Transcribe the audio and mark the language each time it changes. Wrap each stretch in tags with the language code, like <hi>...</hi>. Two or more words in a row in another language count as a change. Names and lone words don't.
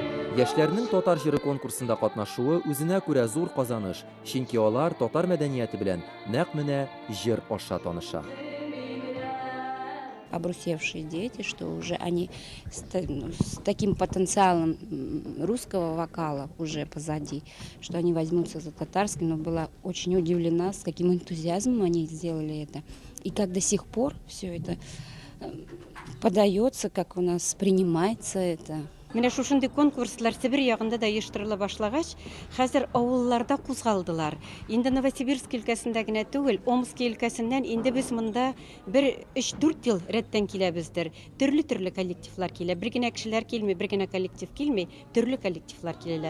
<tt>Яшьләрнең татар җыры конкурсында катнашуы үзенә күрә зур казаныш, чөнки алар татар мәдәнияте белән нәкъ менә җыр аша таныша.</tt> <ru>Обрусевшие дети, что уже они с таким потенциалом русского вокала уже позади, что они возьмутся за татарский, но была очень удивлена, с каким энтузиазмом они сделали это. И как до сих пор все это подается, как у нас принимается это.</ru> <tt>Менә шушындай конкурслар Сибир ягында да оештырыла башлагач, хәзер авылларда кузгалдылар. Инде Новосибирск өлкәсендә генә түгел, Омск өлкәсеннән инде без монда 3-4 ел рәттән киләбездер. Төрле коллективлар килә. Бер генә кешеләр килми, бер генә коллектив килми, төрле коллективлар киләләр.</tt>